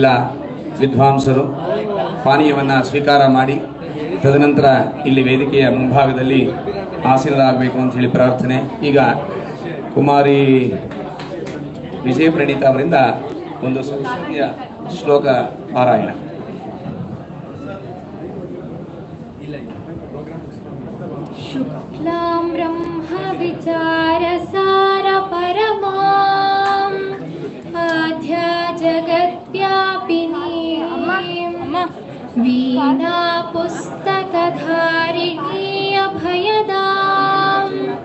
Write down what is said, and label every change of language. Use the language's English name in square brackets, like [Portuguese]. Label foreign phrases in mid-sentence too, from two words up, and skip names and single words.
[Kannada] ವಿದ್ವಾಂಸರು ಪಾನೀಯವನ್ನು ಸ್ವೀಕಾರ ಮಾಡಿ ತದನಂತರ ಇಲ್ಲಿ ವೇದಿಕೆಯ ಮುಂಭಾಗದಲ್ಲಿ ಆಸೀನರಾಗಬೇಕು ಅಂತ ಹೇಳಿ ಪ್ರಾರ್ಥನೆ. ಈಗ ಕುಮಾರಿ ವಿಜಯ ಪ್ರಣೀತ ಅವರಿಂದ ಒಂದು ಸಂಸ್ಕೃತಿಯ ಶ್ಲೋಕ ಪಾರಾಯಣ. [Sanskrit] शुक्लां ब्रह्मविचारसार परमां आद्या जगद्व्यापिनीं वीणा पुस्तकधारिणी अभयदां